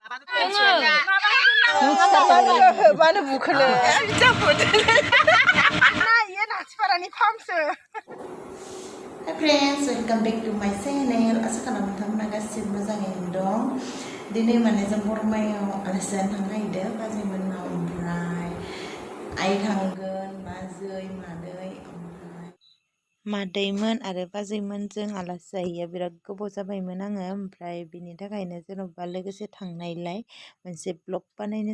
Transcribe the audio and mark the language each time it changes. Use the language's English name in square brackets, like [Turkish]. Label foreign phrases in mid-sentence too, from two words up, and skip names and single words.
[Bodo] मानो बुखोलो नायो नाथिपारानि फार्मसो [English] Hi friends, welcome back to my channel. [Bodo] आसा खालामो नोंथांमोना गासिबो मोजाङैनो दं. दिनै माने जों बरमायाव आलासि जानो थांनो नागिरदों बाजैमोननाव ओमफ्राय आइ थांगोन बाजै मादै ओमफ्राय मादैमोन आरो बाजैमोनजों आलासि जाहैया बिराद गोबाव जाबायमोन आङो ओमफ्राय बिनि थाखायनो जेन'बा लोगोसे थांनायलाय मोनसे ब्लग बानायनो